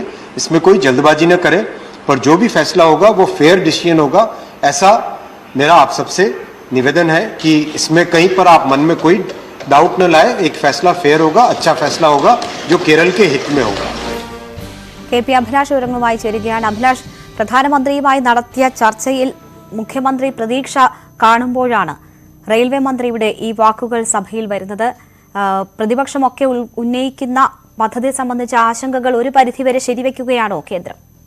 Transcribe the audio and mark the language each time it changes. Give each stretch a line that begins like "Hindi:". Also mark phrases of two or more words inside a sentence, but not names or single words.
Hindi: इसमें कोई जल्दबाजी न करें, पर जो भी फैसला होगा वो
English: fair decision
Hindi: होगा. ऐसा मेरा आप सबसे निवेदन है कि इसमें कहीं पर आप मन में कोई डाउट न लाए. एक फैसला फेयर होगा, अच्छा फैसला होगा जो केरल के हित में होगा.
Malayalam: KP അഭിലാഷ് വിവരങ്ങളുമായി ചേരുകയാണ്. അഭിലാഷ്, പ്രധാനമന്ത്രിയുമായി നടത്തിയ ചർച്ചയിൽ മുഖ്യമന്ത്രി പ്രതീക്ഷ കാണുമ്പോഴാണ് റെയിൽവേ മന്ത്രിയുടെ ഈ വാക്കുകൾ സഭയിൽ വരുന്നത്. പ്രതിപക്ഷമൊക്കെ ഉന്നയിക്കുന്ന പദ്ധതി സംബന്ധിച്ച ആശങ്കകൾ ഒരു പരിധിവരെ ശരിവെക്കുകയാണോ കേന്ദ്രം?